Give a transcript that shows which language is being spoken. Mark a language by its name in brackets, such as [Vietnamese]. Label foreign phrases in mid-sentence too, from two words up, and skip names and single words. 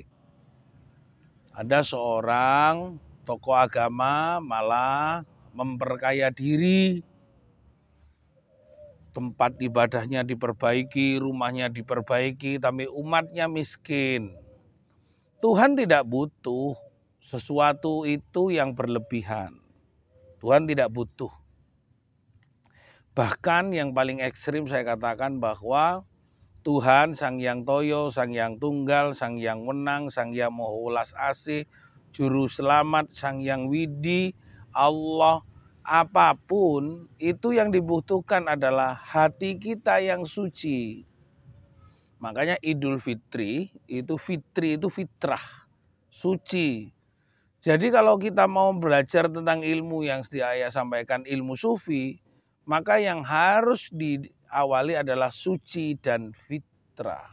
[Indonesian] Ada seorang tokoh agama malah memperkaya diri, tempat ibadahnya diperbaiki, rumahnya diperbaiki, tapi umatnya miskin. Tuhan tidak butuh sesuatu itu yang berlebihan. Tuhan tidak butuh. Bahkan yang paling ekstrim saya katakan bahwa Tuhan Sang Hyang Toyo, Sang Hyang Tunggal, Sang Hyang Wenang, Sang Hyang Moho Welas Asih, Juru Selamat, Sang Hyang Widi, Allah, apapun itu yang dibutuhkan adalah hati kita yang suci. Makanya Idul Fitri itu fitrah, suci. Jadi kalau kita mau belajar tentang ilmu yang saya sampaikan, ilmu sufi, maka yang harus diawali adalah suci dan fitrah.